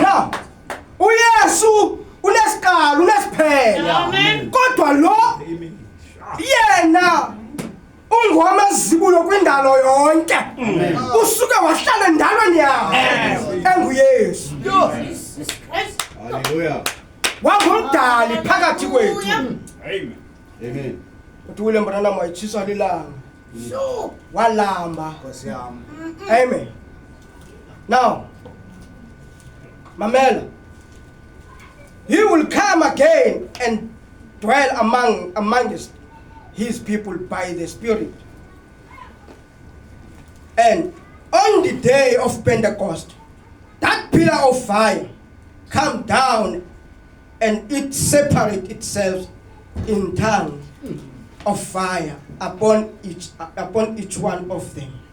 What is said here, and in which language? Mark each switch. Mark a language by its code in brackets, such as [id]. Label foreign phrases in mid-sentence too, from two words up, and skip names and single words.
[xh] Now, uYesu unesiqalo unesiphelo, [en] Amen. [xh] kodwa lo yena ungowamazibulo kwindalo yonke usuke wahlala endalweni yawo enguyesu [en] Jesus Christ. Hallelujah. [xh] wangumdali phakathi kwethu. [en] Amen. Amen. [xh] uthi William Branham wayitshisa lilanga [en] Sure. [xh] walamba. Nkosi yami. [en] Amen. Now, Mamela, he will come again and dwell amongst his people by the Spirit. And on the day of Pentecost, that pillar of fire come down and it separate itself in tongues of fire upon each one of them.